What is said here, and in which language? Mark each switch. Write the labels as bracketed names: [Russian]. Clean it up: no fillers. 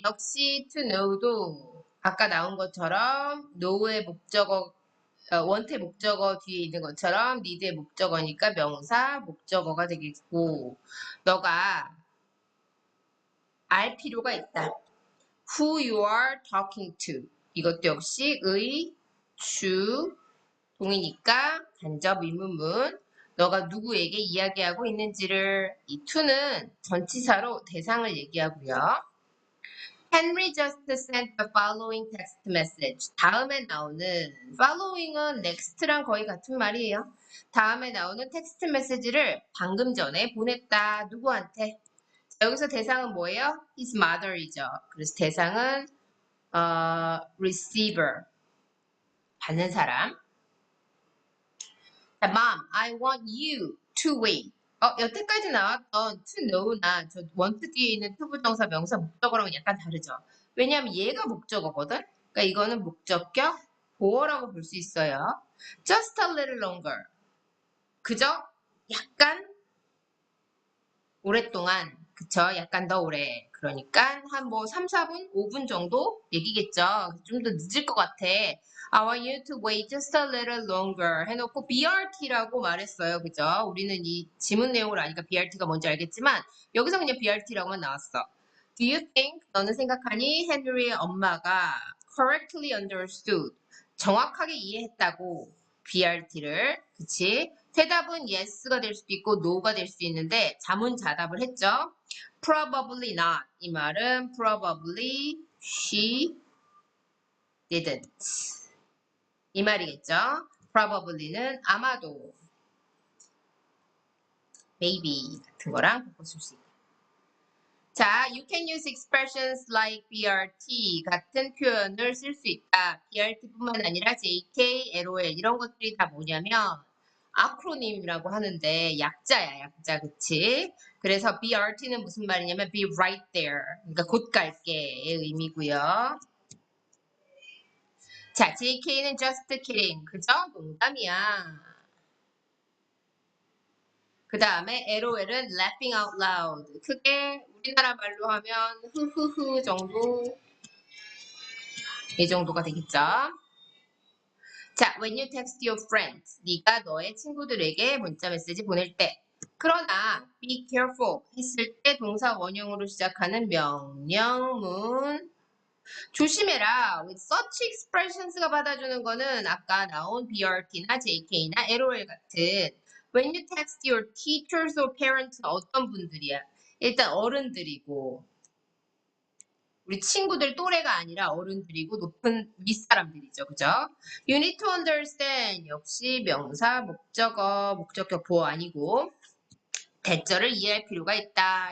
[Korean] 역시 to know도 아까 나온 것처럼 know의 목적어, 원태 목적어 뒤에 있는 것처럼 need의 목적어니까 명사 목적어가 되겠고 너가 알 필요가 있다. [English] Who you are talking to. [Korean] 이것도 역시 의, 주, 동이니까 간접 의문문. 너가 누구에게 이야기하고 있는지를 이 to는 전치사로 대상을 얘기하고요. [English] Henry just sent the following text message. [Korean] 다음에 나오는 following은 next랑 거의 같은 말이에요. 다음에 나오는 텍스트 메시지를 방금 전에 보냈다. 누구한테? 여기서 대상은 뭐예요? [English] His mother이죠. [Korean] 그래서 대상은 receiver. 받는 사람. [English] 자, Mom, I want you to wait. [Korean] 여태까지 나왔던 to know나 저 want 뒤에 있는 to 부정사 명사 목적어랑은 약간 다르죠. 왜냐하면 얘가 목적어거든. 그러니까 이거는 목적격 보어라고 볼 수 있어요. [English] Just a little longer. [Korean] 그저 약간 오랫동안, 그쵸? 약간 더 오래. 그러니까 한 뭐 3, 4분, 5분 정도 얘기겠죠. 좀 더 늦을 것 같아. [English] I want you to wait just a little longer [Korean] 해놓고 BRT라고 말했어요. 그죠? 우리는 이 지문 내용을 아니까 BRT가 뭔지 알겠지만 여기서 그냥 BRT라고만 나왔어. [English] Do you think, [Korean] 너는 생각하니 헨리의 엄마가 [English] correctly understood, [Korean] 정확하게 이해했다고 BRT를, 그치? 대답은 yes가 될 수도 있고 no가 될 수도 있는데 자문자답을 했죠. [English] Probably not. [Korean] 이 말은 [English] probably she didn't. [Korean] 이 말이겠죠. Probably는 아마도, maybe 같은 거랑 바꿔줄 수 있고. [English] 자, you can use expressions like BRT [Korean] 같은 표현을 쓸 수 있다. BRT뿐만 아니라 JK, LOL 이런 것들이 다 뭐냐면 아크로님이라고 하는데 약자야, 약자, 그치? 그래서 BRT는 무슨 말이냐면 [English] be right there, [Korean] 그러니까 곧 갈게의 의미고요. 자, JK는 [English] just kidding, [Korean] 그죠? 농담이야. 그 다음에 LOL은 [English] laughing out loud, [Korean] 크게 우리나라 말로 하면 흐흐흐 정도. 이 정도가 되겠죠. 자, [English] when you text your friends, [Korean] 네가 너의 친구들에게 문자 메시지 보낼 때. 그러나 [English] be careful [Korean] 했을 때 동사 원형으로 시작하는 명령문. 조심해라. [English] with such expressions가 받아주는 거는 아까 나온 BRT나 JK나 LOL 같은 when you text your teachers or parents [Korean] 어떤 분들이야? 일단 어른들이고 우리 친구들 또래가 아니라 어른들이고 높은 윗사람들이죠. 그죠? [English] You need to understand [Korean] 역시 명사, 목적어, 목적격 보호 아니고 대절을 이해할 필요가 있다.